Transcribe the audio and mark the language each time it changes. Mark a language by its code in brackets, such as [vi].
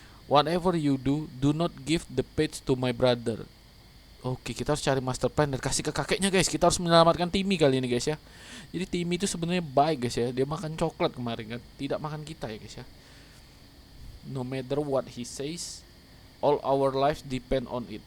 [en] Whatever you do, do not give the page to my brother. [id] Oke, kita harus cari master plan dan kasih ke kakeknya guys. Kita harus menyelamatkan Timmy kali ini guys ya. Jadi Timmy itu sebenarnya baik guys ya. Dia makan coklat kemarin kan, tidak makan kita ya guys ya. [en] No matter what he says, all our lives depend on it.